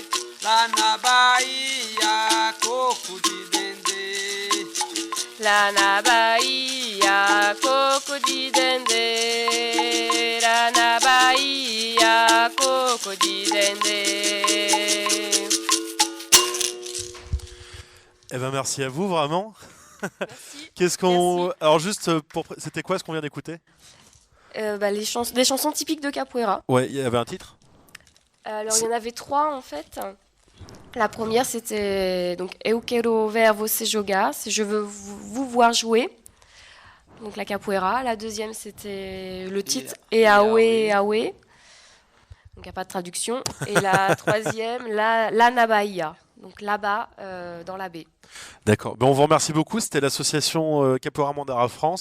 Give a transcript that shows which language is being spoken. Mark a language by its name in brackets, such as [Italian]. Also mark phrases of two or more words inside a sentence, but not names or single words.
[Portuguese] Lá na Bahia, coco de dendê. Lá na Bahia, coco de dendê. Lá na Bahia, coco de dendê. [French] Eh ben merci à vous vraiment. Merci. Qu'est-ce qu'on Merci. alors juste pour c'était quoi ce qu'on vient d'écouter? Des chansons typiques de capoeira. Ouais, il y avait un titre. Alors, il y en avait 3 en fait. La première, c'était donc [Portuguese] Eu quero ver você jogar, [French] c'est je veux vous voir jouer. Donc la capoeira. La deuxième, c'était le titre Eawe Awe. Donc il n'y a pas de traduction. Et la troisième, [Portuguese] la na Bahia. [French] Donc là-bas, dans la baie. D'accord. Ben, on vous remercie beaucoup. C'était l'association Capoeira Mandara France.